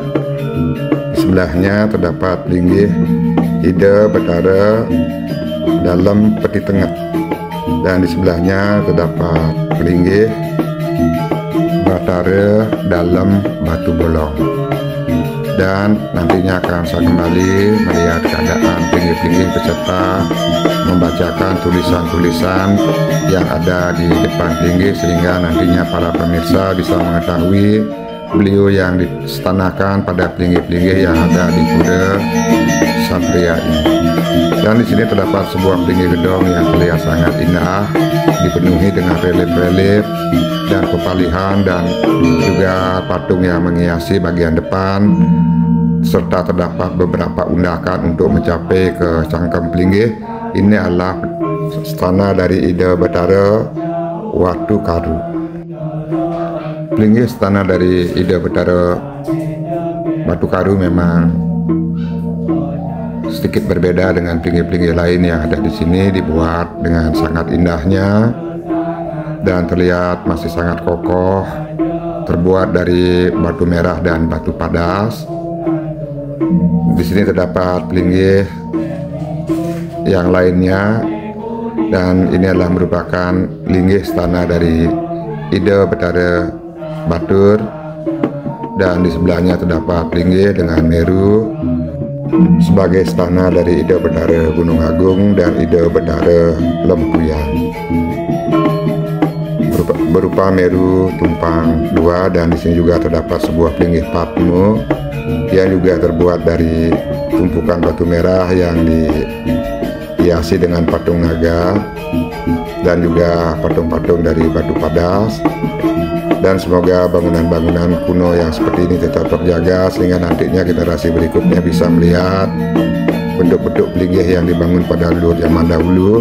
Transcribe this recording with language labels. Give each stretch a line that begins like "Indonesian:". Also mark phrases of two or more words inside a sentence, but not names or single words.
Indonesian: Di sebelahnya terdapat linggih Ida Betara dalam Peti Tengah, dan di sebelahnya terdapat linggih Betara dalam Batu Bolong. Dan nantinya akan saya kembali melihat keadaan linggih-linggih beserta membacakan tulisan-tulisan yang ada di depan linggih, sehingga nantinya para pemirsa bisa mengetahui beliau yang distanakan pada linggih-linggih yang ada di Pura Satria ini. Dan di sini terdapat sebuah linggih gedong yang terlihat sangat indah, dipenuhi dengan relief-relief dan pepalihan, dan juga patung yang menghiasi bagian depan, serta terdapat beberapa undakan untuk mencapai ke cangkem linggih. Ini adalah istana dari Ida Betara Watu Karu. Linggih istana dari Ida Betara Batu Karu memang sedikit berbeda dengan linggih-linggih lain yang ada di sini, dibuat dengan sangat indahnya dan terlihat masih sangat kokoh, terbuat dari batu merah dan batu padas. Di sini terdapat linggih yang lainnya, dan ini adalah merupakan linggih istana dari Ida Betara Batur, dan di sebelahnya terdapat linggih dengan Meru sebagai istana dari Ida Betara Gunung Agung dan Ida Betara Lempuyang, berupa Meru tumpang dua. Dan di sini juga terdapat sebuah linggih Patmo yang juga terbuat dari tumpukan batu merah yang dihiasi dengan patung naga dan juga patung-patung dari batu padas. Dan semoga bangunan-bangunan kuno yang seperti ini tetap terjaga, sehingga nantinya generasi berikutnya bisa melihat bentuk-bentuk linggih yang dibangun pada leluhur zaman dahulu.